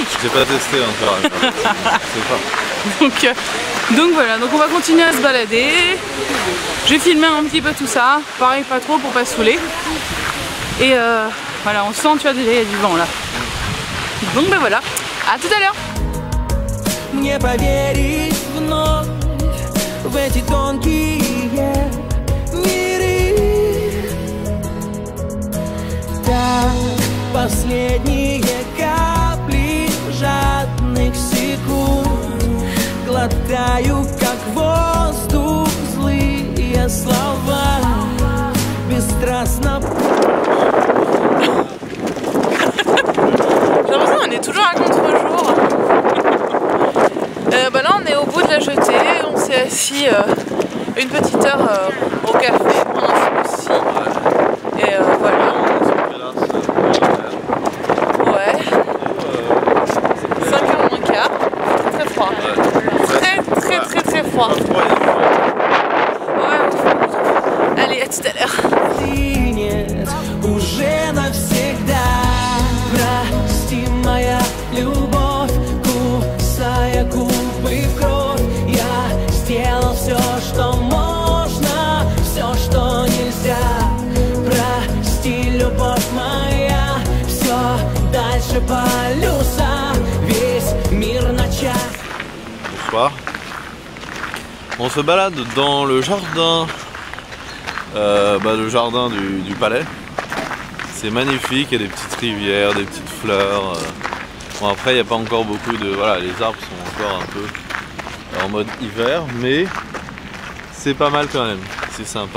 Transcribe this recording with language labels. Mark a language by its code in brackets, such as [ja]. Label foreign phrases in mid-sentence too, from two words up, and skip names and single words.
[fr] J'ai pas testé encore. Je sais pas. Donc voilà, donc on va continuer à se balader. Je vais filmer un petit peu tout ça, pareil pas trop pour pas se saouler. Et voilà, on sent, tu vois, déjà il y a du vent là. Donc ben voilà, à tout à l'heure. [ru] Мне поверить вновь в эти тонкие миры. Так, последние капли жадных секунд глотаю, как воздух, злые слова бесстрастно. [fr] C'est toujours un contre-jour. Bah là on est au bout de la jetée, on s'est assis une petite heure au café pendant ce aussi. Et voilà. Ouais. 5h moins quart. Très froid. Très froid. Ouais. Allez, à tout à l'heure. [ru] Уже навсегда. Прости, моя любовь, кусая губы в кровь. Я сделал все, что можно, все, что нельзя. Прости, любовь моя, все дальше полюса, весь мир на час. [fr] Bonsoir. On se balade dans le jardin, le jardin du palais. C'est magnifique, il y a des petites rivières, des petites fleurs. Bon après il n'y a pas encore beaucoup de... Voilà, les arbres sont encore un peu en mode hiver, mais c'est pas mal quand même, c'est sympa.